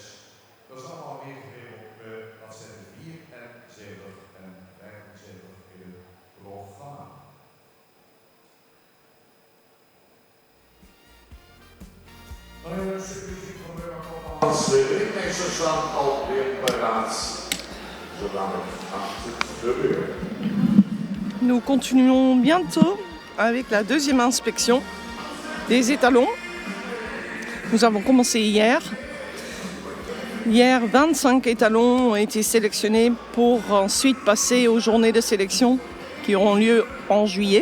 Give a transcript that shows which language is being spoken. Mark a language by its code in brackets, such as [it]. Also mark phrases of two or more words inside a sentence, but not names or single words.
[nl] Dat is allemaal neergegeven op bladzijde 74 en 75 in het programma. Dan hebben we een stukje muziek van Burma Koopmans. De ringmeesters staan alweer paraat. Zodat het [fr] Nous continuons bientôt avec la deuxième inspection des étalons. Nous avons commencé hier. Hier, 25 étalons ont été sélectionnés pour ensuite passer aux journées de sélection qui auront lieu en juillet.